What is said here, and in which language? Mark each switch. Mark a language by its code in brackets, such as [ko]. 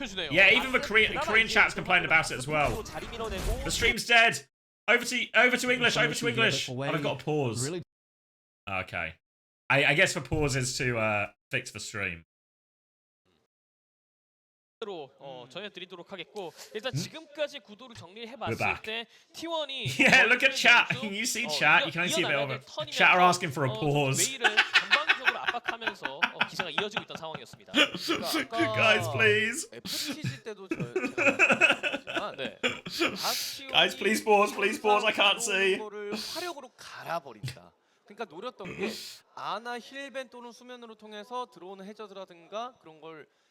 [en] Yeah, even the Korean chat's complaining about it as well. The stream's dead! Over to English, over to English! Oh, I've got to pause. Okay. I guess the pause is to fix the stream. [ko] 전해드리도록 하겠고 일단 지금까지 구도를 정리해 [en] We're [ko] 봤을 [en] back. [ko] 때 T1이 [en] Yeah, look at chat. You see chat. You can only see a bit of it. Chat are asking for a pause. [ko] 웨이를 전방위적으로 압박하면서 기세가 이어지고 있던 상황이었습니다. [en] Guys, please. [ko] FTG 때도 제가 네. [en] Guys, please pause. Please pause. I can't see. [ko] 거를 화력으로 갈아버린다. 그러니까 노렸던 게 아나 힐벤 또는 수면으로 통해서 들어오는 해저드라든가 그런 걸